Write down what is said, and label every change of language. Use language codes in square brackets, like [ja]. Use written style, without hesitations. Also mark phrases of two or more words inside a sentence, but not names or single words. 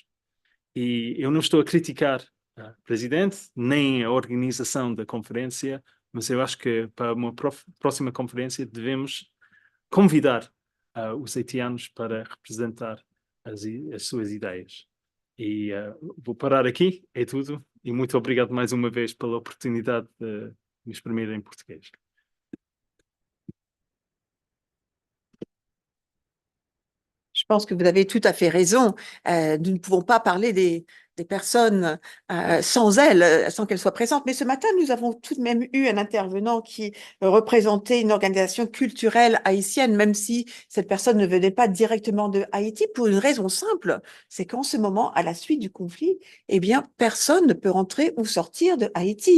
[pt] E eu não estou a criticar o presidente, nem a organização da conferência, mas eu acho que para uma próxima conferência devemos convidar os haitianos para representar as suas ideias. E vou parar aqui, é tudo. E muito obrigado mais uma vez pela oportunidade de me exprimir em português. [fr] Je pense que vous avez tout à fait raison. Nous ne pouvons pas parler des personnes sans elles, sans qu'elles soient présentes. Mais ce matin, nous avons tout de même eu un intervenant qui représentait une organisation culturelle haïtienne, même si cette personne ne venait pas directement de Haïti, pour une raison simple, c'est qu'en ce moment, à la suite du conflit, eh bien, personne ne peut rentrer ou sortir de Haïti.